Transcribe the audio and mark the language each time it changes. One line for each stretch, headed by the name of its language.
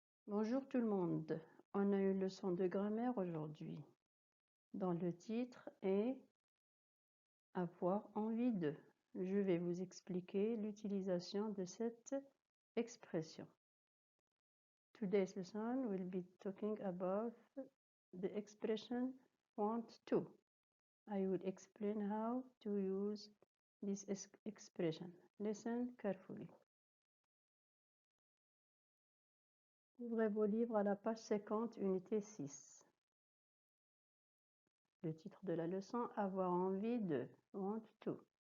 French: Bonjour tout le monde, on a une leçon de grammaire aujourd'hui, dont le titre est « Avoir envie de ». Je vais vous expliquer l'utilisation de cette expression.
English: Today's lesson will be talking about the expression want to. I will explain how to use this expression. Listen carefully.
French: Ouvrez vos livres à la page 50, unité 6. Le titre de la leçon, avoir envie de,
English: want to.